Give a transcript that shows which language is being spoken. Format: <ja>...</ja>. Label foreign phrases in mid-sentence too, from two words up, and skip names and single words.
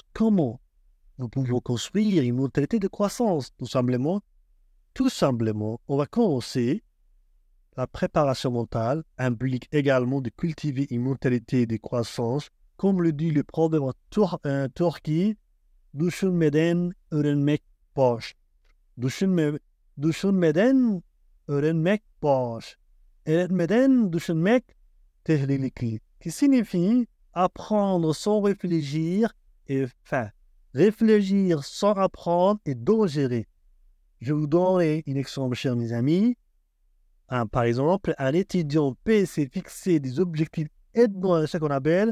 <fr>Comment nous pouvons construire une mentalité de croissance? Tout simplement, on va commencer. La préparation mentale implique également de cultiver une mentalité de croissance, comme le dit le proverbe turc,</fr> <tr>düşünmeden öğrenmek boş. Düşünmeden öğrenmek boş. Öğrenmeden düşünmek tehlikeli.</tr> <fr>Qui signifie apprendre sans réfléchir et réfléchir sans apprendre est dangereux. Je vous donne un exemple, chers mes amis. Par exemple, un étudiant peut se fixer des objectifs ce qu'on appelle</fr>